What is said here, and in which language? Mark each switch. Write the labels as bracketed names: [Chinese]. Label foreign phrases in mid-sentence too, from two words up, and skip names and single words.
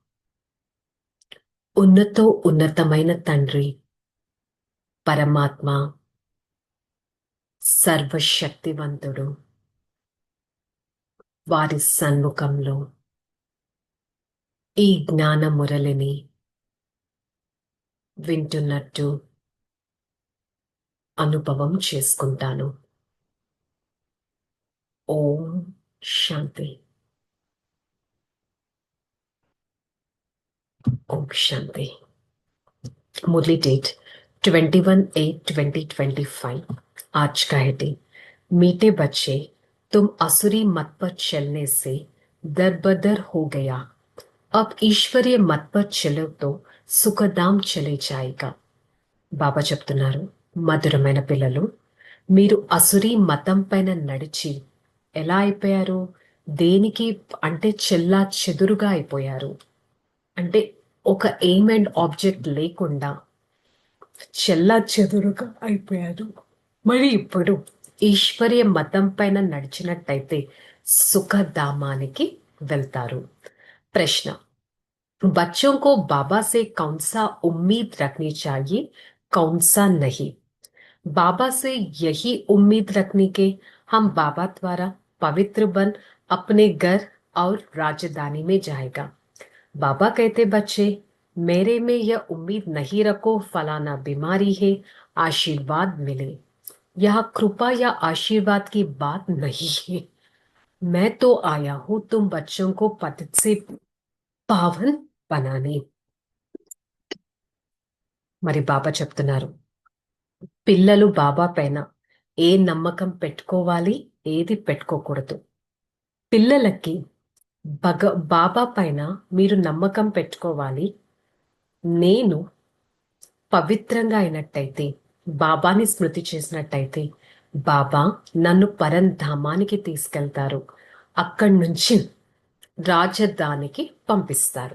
[Telugu] ఉన్నతో ఉన్నతమైన తండ్రి పరమాత్మ సర్వశక్తివంతుడు వారి సన్ముఖంలో ఈ జ్ఞాన మురళిని వింటున్నట్టు అనుభవం చేసుకుంటాను. ఓం శాంతి. ఓం శాంతి. [Hindi] मुरली डेट 21/8/2025। आज का हेडिंग, मीठे बच्चे तुम असुरी मत पर चलने से दरबदर हो गया, अब ईश्वरीय मत पर चलो तो सुखधाम चले जाएगा. [Telugu] బాబా చెప్తున్నారు, మధురమైన పిల్లలు, మీరు అసురీ మతం పైన నడిచి ఎలా అయిపోయారు? దేనికి అంటే చెల్లా చెదురుగా అయిపోయారు. అంటే ఒక [English] aim and object [Telugu] లేకుండా చెల్లా చెదురుగా అయిపోయారు. మరి ఇప్పుడు ఈశ్వరీయ మతం పైన నడిచినట్టయితే సుఖధామానికి వెళ్తారు. [Hindi] ప్రశ్న, बच्चों को बाबा से कौन सा उम्मीद रखनी चाहिए, कौन सा नहीं? बाबा से यही उम्मीद रखने के हम बाबा द्वारा पवित्र बन अपने घर और राजधानी में जाएगा। बाबा कहते, बच्चे मेरे में यह उम्मीद नहीं रखो फलाना बीमारी है, आशीर्वाद मिले। यह कृपा या आशीर्वाद की बात नहीं है। मैं तो आया हूं तुम बच्चों को पतित से पावन बनाने. [Telugu] మరి బాబా చెప్తున్నారు, పిల్లలు బాబా పైన ఏ నమ్మకం పెట్టుకోవాలి, ఏది పెట్టుకోకూడదు. పిల్లలకి బాబా పైన మీరు నమ్మకం పెట్టుకోవాలి. నేను పవిత్రంగా అయినట్టయితే, బాబాని స్మృతి చేసినట్టయితే బాబా నన్ను పరంధామానికి తీసుకెళ్తారు, అక్కడి నుంచి రాజధానికి పంపిస్తారు.